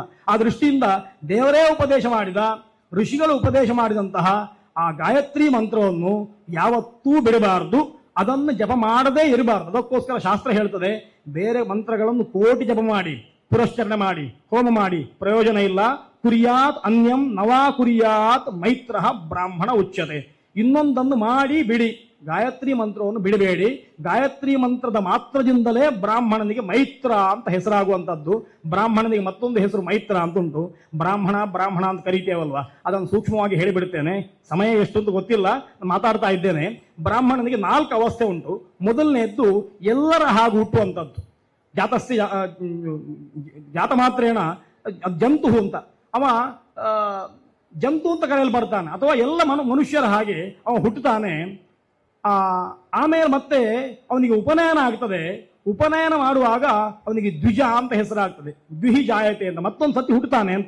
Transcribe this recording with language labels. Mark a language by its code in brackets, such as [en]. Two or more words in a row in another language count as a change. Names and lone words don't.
[kn] ಆ ದೃಷ್ಟಿಯಿಂದ ದೇವರೇ ಉಪದೇಶ ಮಾಡಿದ, ಋಷಿಗಳು ಉಪದೇಶ ಮಾಡಿದಂತಹ ಆ ಗಾಯತ್ರಿ ಮಂತ್ರವನ್ನು ಯಾವತ್ತೂ ಬಿಡಬಾರದು, ಅದನ್ನು ಜಪ ಮಾಡದೇ ಇರಬಾರದು. ಅದಕ್ಕೋಸ್ಕರ ಶಾಸ್ತ್ರ ಹೇಳ್ತದೆ, ಬೇರೆ ಮಂತ್ರಗಳನ್ನು ಕೋಟಿ ಜಪ ಮಾಡಿ, ಪುರಶ್ಚರಣೆ ಮಾಡಿ, ಹೋಮ ಮಾಡಿ ಪ್ರಯೋಜನ ಇಲ್ಲ. [sa] ಕುರಿಯಾತ್ ಅನ್ಯಂ ನವಾ ಕುರಿಯಾತ್ ಮೈತ್ರ ಬ್ರಾಹ್ಮಣ ಉಚ್ಯತೆ. [kn] ಇನ್ನೊಂದನ್ನು ಮಾಡಿ ಬಿಡಿ, ಗಾಯತ್ರಿ ಮಂತ್ರವನ್ನು ಬಿಡಬೇಡಿ. ಗಾಯತ್ರಿ ಮಂತ್ರದ ಮಾತ್ರದಿಂದಲೇ ಬ್ರಾಹ್ಮಣನಿಗೆ ಮೈತ್ರ ಅಂತ ಹೆಸರಾಗುವಂಥದ್ದು. ಬ್ರಾಹ್ಮಣನಿಗೆ ಮತ್ತೊಂದು ಹೆಸರು ಮೈತ್ರ ಅಂತುಂಟು. ಬ್ರಾಹ್ಮಣ ಅಂತ ಕರೀತೇವಲ್ವಾ, ಅದನ್ನು ಸೂಕ್ಷ್ಮವಾಗಿ ಹೇಳಿಬಿಡ್ತೇನೆ. ಸಮಯ ಎಷ್ಟು ಅಂತ ಗೊತ್ತಿಲ್ಲ, ಮಾತಾಡ್ತಾ ಇದ್ದೇನೆ. ಬ್ರಾಹ್ಮಣನಿಗೆ 4 ಅವಸ್ಥೆ ಉಂಟು. ಮೊದಲನೆಯದ್ದು ಎಲ್ಲರ ಹಾಗೂ ಹುಟ್ಟುವಂಥದ್ದು. [sa] ಜಾತ ಮಾತ್ರೇಣ ಜಂತು [kn] ಅಂತ, ಅವ ಜಂತು ಅಂತ ಕರೆಯಲ್ಪಡ್ತಾನೆ, ಅಥವಾ ಎಲ್ಲ ಮನುಷ್ಯರ ಹಾಗೆ ಅವ ಹುಟ್ಟುತ್ತಾನೆ. ಆಮೇಲೆ ಮತ್ತೆ ಅವನಿಗೆ ಉಪನಯನ ಆಗ್ತದೆ. ಉಪನಯನ ಮಾಡುವಾಗ ಅವನಿಗೆ ದ್ವಿಜ ಅಂತ ಹೆಸರಾಗ್ತದೆ, [sa] ದ್ವಿಹಿ ಜಾಯತೆ [kn] ಅಂತ, ಮತ್ತೊಂದು ಸತಿ ಹುಟ್ಟುತ್ತಾನೆ ಅಂತ.